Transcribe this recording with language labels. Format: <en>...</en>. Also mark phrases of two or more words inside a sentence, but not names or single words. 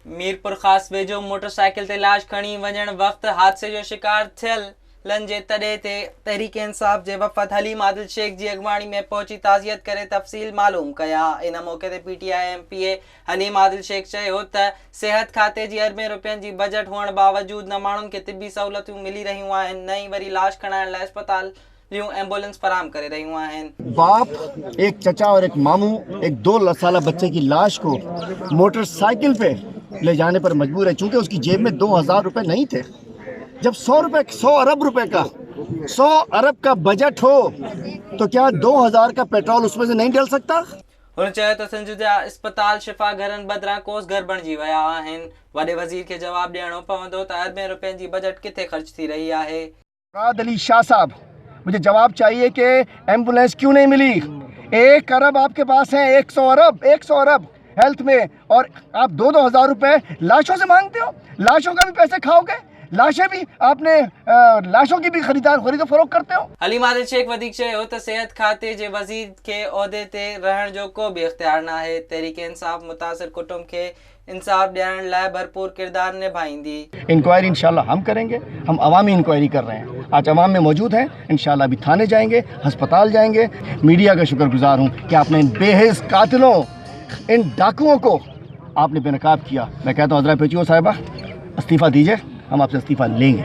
<sd>मीरपुर ख़ास वेझो मोटरसाइकिल ते लाश खणी वञण वक़्त हादसे जो शिकार थियल जे तॾे ते तहरीक इंसाफ़ जे वफ़द हलीम आदिल शेख जी अॻवाणी में पहुची ताज़ियत करे तफ़सील मालूम कया। इन मौक़े ते PTI MPA हलीम आदिल शेख चयो त सिहत खाते जी अरबें रुपयनि जी बजट हुअण बावजूद न माण्हुनि खे तिबी सहूलियतूं मिली रहियूं आहिनि, न ई वरी लाश खणाइण लाइ अस्पताल एम्बुलेंस फराहम करे रहियूं आहिनि।</sd> <ur>باپ، ایک چچا اور ایک ماموں ایک 2 سال بچے کی لاش کو موٹرسائیکل پہ لے جانے پر مجبور ہے، چونکہ اس کی جیب میں 2000 روپے نہیں تھے. جب 100 ارب روپے کا 100 ارب کا بجٹ ہو تو کیا 2000 کا پیٹرول اس میں سے نہیں ڈل سکتا?</ur> <sd>हुन चयो त सिंध जा अस्पताल शिफ़ा घरनि बदिरां कोस घर बणिजी विया आहिनि। वॾे वज़ीर खे जवाब ॾियणो पवंदो त अरबें रुपयनि जी बजट किथे ख़र्च थी रही आहे।</sd> <ur>مراد علی شاہ صاحب، مجھے جواب چاہیے کہ ایمبولینس کیوں نہیں ملی? 1 ارب آپ کے پاس ہے، 100 ارب ہیلتھ میں، اور آپ 2-2 ہزار روپے لاشوں سے مانگتے ہو. لاشوں کا بھی پیسے کھاؤ گے، لاشیں بھی آپ نے لاشوں کی بھی خریدو فروخت کرتے ہو.</ur> <sd>हलीम आदिल शेख वधीक चयो त सेहत खाते जे वज़ीर के उहिदे ते रहण जो को भी इख्तियार न आहे। तहरीक इंसाफ़ मुतासिर कुटुंब के इंसाफ ॾियण लाइ भरपूर किरदार निभाईंदी।</sd> <ur>انکوائری انشاءاللہ ہم کریں گے، ہم عوامی انکوائری کر رہے ہیں، آج عوام میں موجود ہیں. انشاءاللہ ابھی تھانے جائیں گے، اسپتال جائیں گے۔ میڈیا کا شکرگزار ہوں کہ آپ نے ان بےحس قاتلوں، ان ڈاکوؤں کو آپ نے بےنقاب کیا. میں کہتا ہوں ہزرا PTO صاحبہ، استعفیٰ دیجیے، ہم آپ سے استعفیٰ لیں گے.</ur>